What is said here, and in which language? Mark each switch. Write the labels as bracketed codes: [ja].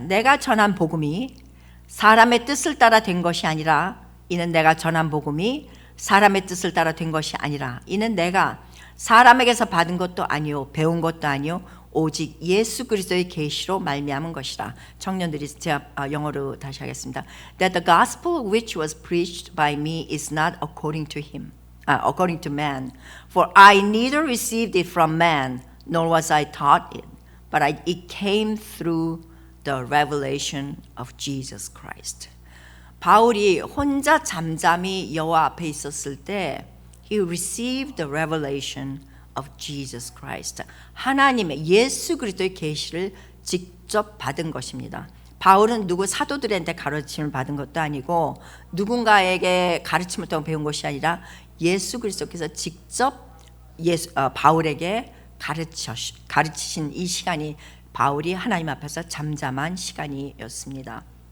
[ko] 내가 전한 복음이 사람의 뜻을 따라 된 것이 아니라 이는 내가 전한 복음이 사람의 뜻을 따라 된 것이 아니라 이는 내가 사람에게서 받은 것도 아니요 배운 것도 아니요 오직 예수 그리스도의 계시로 말미암은 것이라. 청년들이 제가 영어로 다시 하겠습니다. [en] That the gospel which was preached by me is not according to according to man. For I neither received it from man, nor was I taught it, but it came through the revelation of Jesus Christ. [ko] 바울이 혼자 잠잠히 여호와 앞에 있었을 때 [en] he received the revelation of Jesus Christ. [ko] 하나님의 예수 그리스도의 계시를 직접 받은 것입니다. 바울은 누구 사도들한테 가르침을 받은 것도 아니고 누군가에게 가르침을 통해 배운 것이 아니라 예수 그리스도께서 직접 바울에게 가르치신 이 시간이 바울이 하나님 앞에서 잠잠한 시간이었습니다.